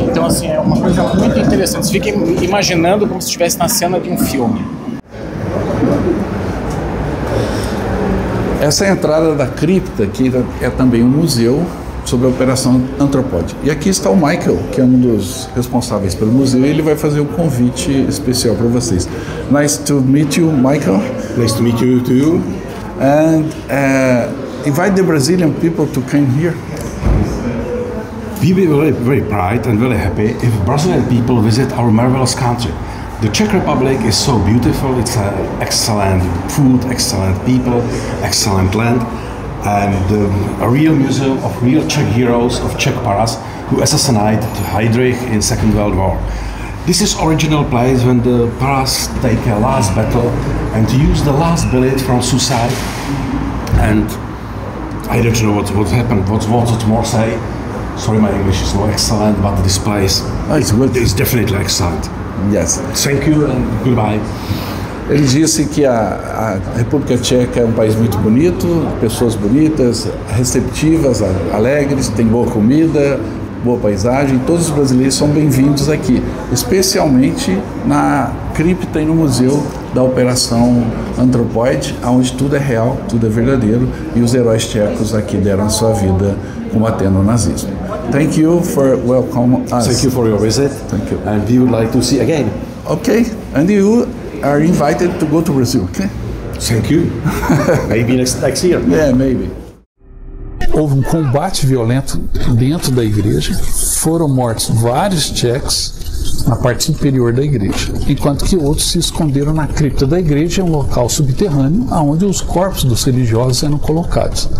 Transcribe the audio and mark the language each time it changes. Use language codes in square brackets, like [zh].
[pt] Então, assim, é uma coisa muito interessante. Você fica imaginando como se estivesse na cena de um filme. Essa é a entrada da cripta, que é também um museu sobre a Operação Anthropoid. E aqui está o Michael, que é um dos responsáveis pelo museu, e ele vai fazer um convite especial para vocês. [en] Nice to meet you, Michael. Nice to meet you too. And invite the Brazilian people to come here. We will be very proud and very happy if Brazilian people visit our marvelous country. The Czech Republic is so beautiful. It's excellent food, excellent people, excellent land, and a real museum of real Czech heroes of Czech Paras who assassinated Heydrich in Second World War. This is original place when the Paras take a last battle and use the last bullet from suicide. And I don't know what happened. What more say? Sorry, my English is not excellent, but this place is definitely excellent. Yes. Thank you and goodbye. [pt] Ele disse que a República Tcheca é um país muito bonito, pessoas bonitas, receptivas, alegres, tem boa comida, boa paisagem. Todos os brasileiros são bem-vindos aqui, especialmente na cripta e no museu da Operação Anthropoid, onde tudo é real, tudo é verdadeiro, e os heróis tchecos aqui deram a sua vida combatendo o nazismo. [en] Thank you for welcoming us. Thank you for your visit. Thank you. And we would like to see again. Okay, and you are invited to go to Brazil, okay? Thank you. Maybe next year. Yeah, maybe. [pt] Houve um combate violento dentro da igreja, foram mortos vários tchecos na parte superior da igreja, enquanto que outros se esconderam na cripta da igreja, um local subterrâneo, onde os corpos dos religiosos eram colocados.